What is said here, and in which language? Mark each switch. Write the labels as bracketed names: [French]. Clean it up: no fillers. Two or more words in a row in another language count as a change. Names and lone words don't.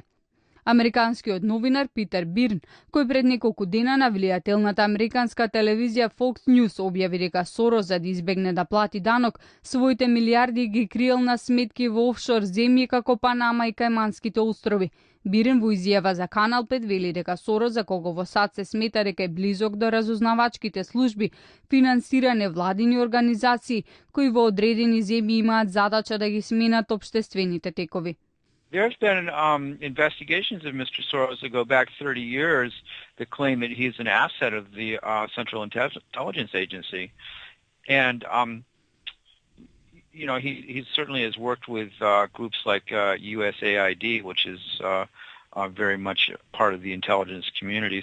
[Macedonian] Американскиот новинар Питер Бирн, кој пред неколку дена на влијателната американска телевизија Fox News објави дека Сорос, за да избегне да плати данок, своите милиарди ги криел на сметки во офшор земји како Панама и Кајманските острови. Бирн во изјава за Канал 5 вели дека Сорос, за кого во САД се смета дека е близок до разузнавачките служби, финансира невладини организации кои во одредени земји имаат задача да ги сменат општествените текови. [English] There's been investigations of Mr. Soros that go back 30 years that claim that he's an asset of the Central Intelligence Agency. And, he certainly has worked with groups like USAID, which is very much part of the intelligence community.